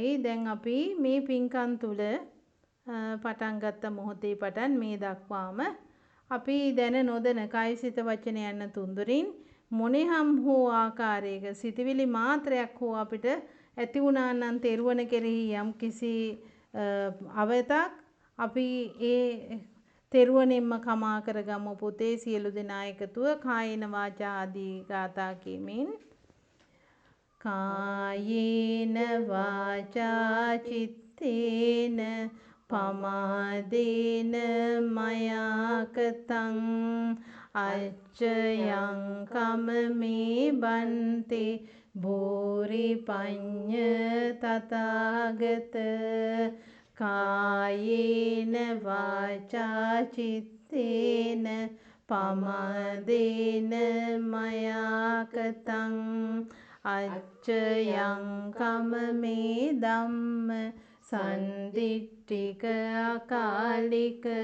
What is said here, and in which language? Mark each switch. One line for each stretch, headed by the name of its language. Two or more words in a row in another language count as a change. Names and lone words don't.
Sinhala: දැන් අපි මේ පින්කම් තුල පටන් ගත්ත මොහොතේ පටන් මේ දක්වාම අපි දැන නොදැන කය සිත වචන යන තුන්දරින් මොනෙහම් හෝ ආකාරයක සිතවිලි මාත්‍රයක් හෝ අපිට ඇති වුණා නම් තෙරුවන කෙරෙහි යම් කිසි අවතක් අපි ඒ තෙරුවණෙන්ම කමා කරගමු පුතේ සියලු දෙනා එකතුව
Pali: කායේන වාචා
Sinhala: ආදී ගාථා කියමින්
Pali: කායේන වාචා චිත්තේන පමාදේන මයා කතං අච්චයං කමමේ බන්තේ භූරි පඤ්ඤ තථාගත කායේන වාචා චිත්තේන පමාදේන මයා කතං අච්චයං කමමේ ධම්ම සන්දිට්ඨික අකාලික